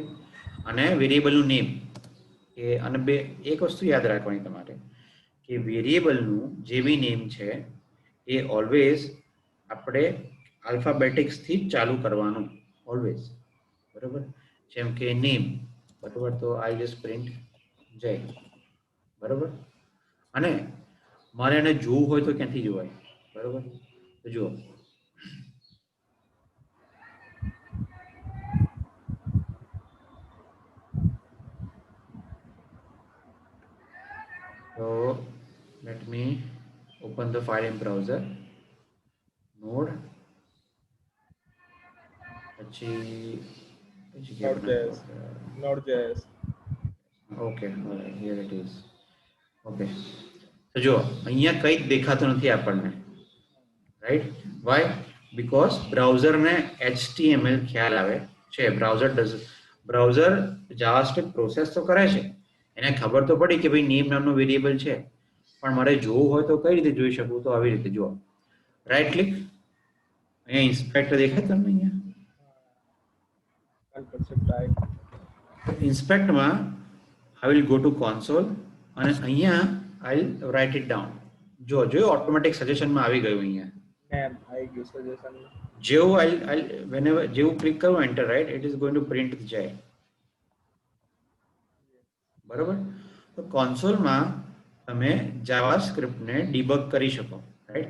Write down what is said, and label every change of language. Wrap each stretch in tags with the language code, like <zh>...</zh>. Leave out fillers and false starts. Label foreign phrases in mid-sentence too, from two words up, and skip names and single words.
<gu>અને વેરિયેબલનું નેમ એ, અને એક વસ્તુ યાદ રાખવાની તમારે કે વેરિયેબલનું જે બી નેમ છે એ ઓલવેઝ આપણે આલ્ફાબેટિક્સથી જ ચાલુ કરવાનું, ઓલવેઝ, બરાબર? જેમ કે નેમ, બરાબર, તો</gu> <en>I just print Jay,</en> <gu>બરાબર? અને મારે એને જોવું હોય તો ક્યાંથી જોવાય, બરાબર? તો જુઓ,</gu> <en>so let me open the file in browser, node, Node.js. Okay, all right, here it is. Okay, so</en> <gu>જો અહીંયા કંઈ જ દેખાતું નથી આપણને,</gu> <en>right? why?</en> <gu>બીકોઝ બ્રાઉઝરને HTML ખ્યાલ આવે છે.</gu> <en>browser JavaScript process</en> <gu>તો કરે છે, એને ખબર તો પડી કે ભાઈ નેમ નામનો વેરિયેબલ છે, પણ મારે જોવું હોય તો કઈ રીતે જોઈ શકું? તો આવી રીતે જુઓ,</gu> <en>right click,</en> <gu>અહીંયા ઇન્સ્પેક્ટર દેખાય તમને? અહીંયા ઇન્સ્પેક્ટમાં</gu> <en>I will go to console</en> <gu>અને અહીંયા</gu> <en>I'll write it down.</en> <gu>જો ઓટોમેટિક સજેશનમાં આવી ગયું. અહીંયા આવી ગયું સજેશન. જેવું whenever જેવું ક્લિક કરું એન્ટર, રાઈટ,</gu> <en>it is going to print</en> <gu>જાય, બરાબર? તો કન્સોલમાં તમે જાવાસ્ક્રિપ્ટને ડીબગ કરી શકો, રાઈટ?</gu>